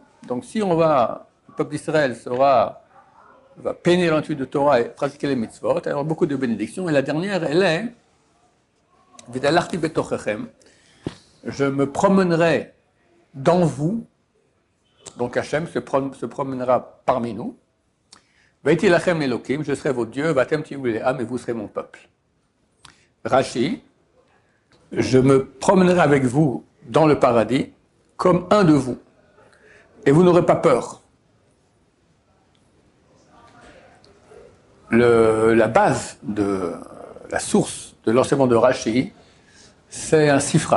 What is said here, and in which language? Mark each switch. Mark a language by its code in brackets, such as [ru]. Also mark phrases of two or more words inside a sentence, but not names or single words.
[fr] Donc si le peuple d'Israël va peiner l'entude de Torah et pratiquer les mitzvot, il y aura beaucoup de bénédictions. Et la dernière, elle est [he] והתהלכתי בתוככם. [fr] Je me promènerai dans vous, donc Hachem se promènera parmi nous. [he] והייתי לכם לאלוקים, [fr] je serai votre Dieu, [he] ואתם תהיו לעם, [fr] et vous serez mon peuple. Rashi, je me promènerai avec vous dans le paradis comme un de vous, et vous n'aurez pas peur. La base de la source de l'enseignement de Rashi, c'est un sifra.